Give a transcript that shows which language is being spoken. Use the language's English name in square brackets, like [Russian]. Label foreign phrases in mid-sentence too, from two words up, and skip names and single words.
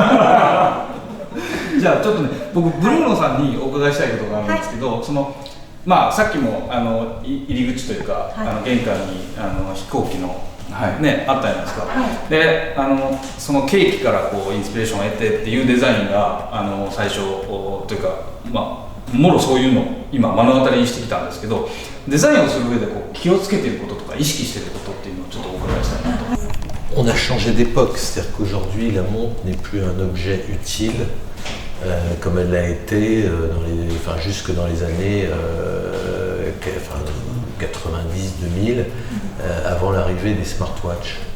[Japanese] じゃあちょっとね、僕ブルーノさんにお伺いしたいことがあるんですけど、そのまあさっきも入り口というか、玄関に飛行機のね、あったじゃないですか。で、そのケーキからこうインスピレーションを得てっていうデザインが最初というか、まあもろそういうのを今目の当たりにしてきたんですけど、デザインをする上でこう気をつけていることとか意識していることっていうのをちょっとお伺いしたいなと。 [French] On a changé d'époque, c'est-à-dire qu'aujourd'hui la montre n'est plus un objet utile comme elle l'a été jusque dans les années 90-2000, avant l'arrivée des smartwatches.